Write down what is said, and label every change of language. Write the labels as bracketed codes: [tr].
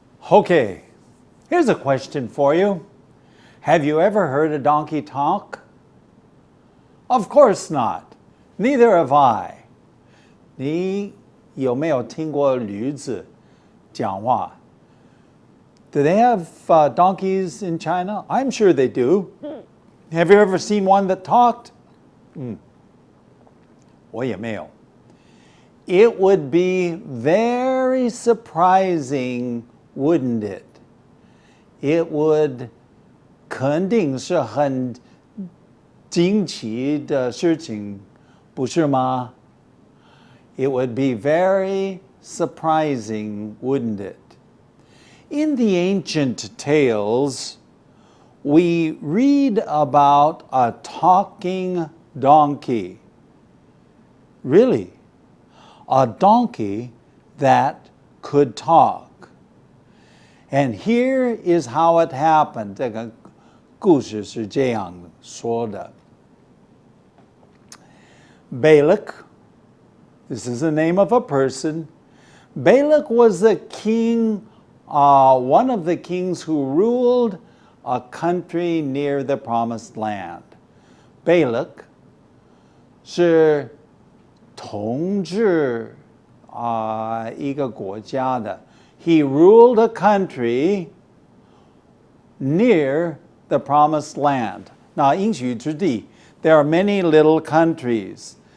[en] Okay, here's a question for you. Have you ever heard a donkey talk? Of course not. Neither have I. [zh] 你有没有听过驴子讲话? [en] Do they have donkeys in China? I'm sure they do. Have you ever seen one that talked? [zh] 我也没有. [en] It would be very surprising, wouldn't it? It would [zh] 肯定是很惊奇的事情，不是吗? [en] It would be very surprising, wouldn't it? In the ancient tales, we read about a talking donkey. Really, a donkey that could talk. And here is how it happened. [zh] 这个故事是这样说的. [en] Balak, this is the name of a person. Balak was the king, one of the kings who ruled a country near the promised land. [zh] Balak 是统治一个国家的。 [en] He ruled a country near the promised land. [zh] 那应许之地 [en] there are many little countries.